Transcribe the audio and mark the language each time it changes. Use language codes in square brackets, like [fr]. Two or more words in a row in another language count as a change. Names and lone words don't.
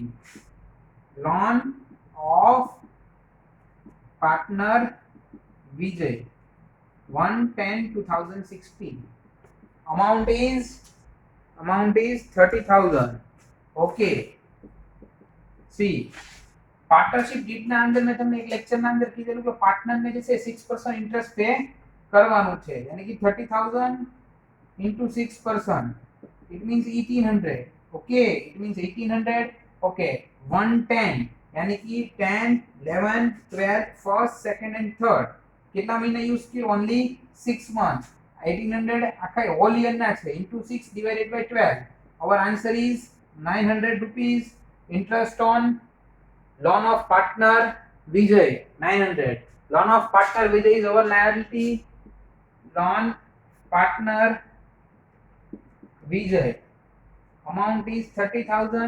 [en] Loan of partner Vijay 1/10/2016. Amount is 30,000. Okay. See, partnership deedના [gu] અંદર મેં તમને એક લેક્ચરના અંદર કીધેલું કે પાર્ટનરને જે છે 6% [en] interest pay [gu] કરવાનું છે, [hi] यानी कि [en] 30,000 into 6%, it means 1800. Okay, it means 1800. Okay, 110, [hi] यानी कि [en] 10, 11, 12, first, second and third. [gu] કેટલા મહિના યુઝ કર્યું? [en] only 6 months. 1800 આખા whole year [gu] ના છે, [en] into 6 divided by 12. Our answer is 900 rupees. Interest on loan of partner Vijay 900. Loan of partner Vijay is our liability. Loan partner Vijay amount is 30,000.